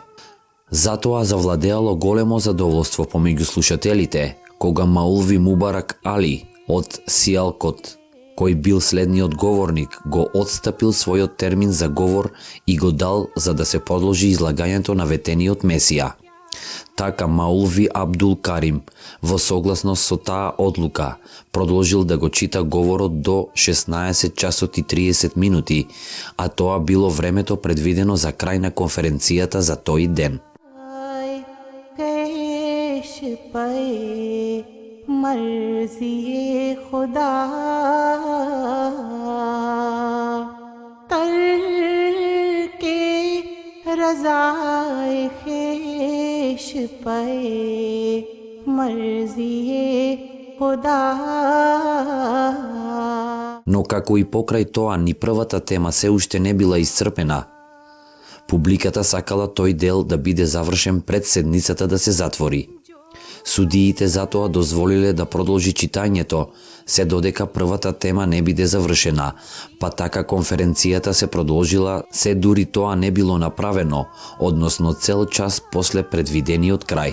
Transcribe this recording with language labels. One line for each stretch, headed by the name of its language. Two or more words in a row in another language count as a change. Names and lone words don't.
Macedonian: Затоа завладеало големо задоволство помеѓу слушателите, кога Маулви Мубарак Али од Сиалкот, кој бил следниот говорник, го отстапил својот термин за говор и го дал за да се продолжи излагањето на ветениот Месија. Така Маулви Абдул Карим, во согласност со таа одлука, продолжил да го чита говорот до 16 часот и 30 минути, а тоа било времето предвидено за крај на конференцијата за тој ден.
Urdu: مرضی خدا تر کے رضائے خویش پہ مرضی خدا.
Macedonian: Но како и покрај тоа, ни првата тема се уште не била исцрпена. Публиката сакала тој дел да биде завршен пред седницата да се затвори. Судиите затоа дозволиле да продолжи читањето, се додека првата тема не биде завршена, па така конференцијата се продолжила се дури тоа не било направено, односно цел час после предвидениот крај.